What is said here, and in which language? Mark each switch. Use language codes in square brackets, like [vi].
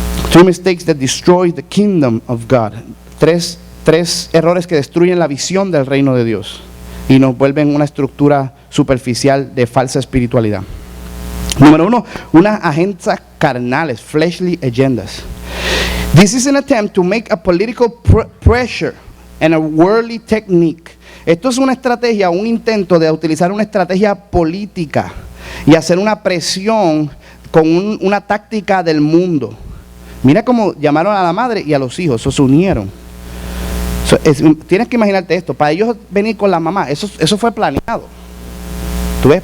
[en] 3 mistakes that destroy the kingdom of God. [es] 3 errores que destruyen la visión del reino de Dios y nos vuelven una estructura superficial de falsa espiritualidad. Número 1, unas agendas carnales, [en] fleshly agendas. This is an attempt to make a political pressure and a worldly technique. [es] Esto es una estrategia, un intento de utilizar una estrategia política y hacer una presión con una táctica del mundo. Mira cómo llamaron a la madre y a los hijos, se unieron. Tienes que imaginarte esto, para ellos venir con la mamá, eso fue planeado. ¿Tú ves?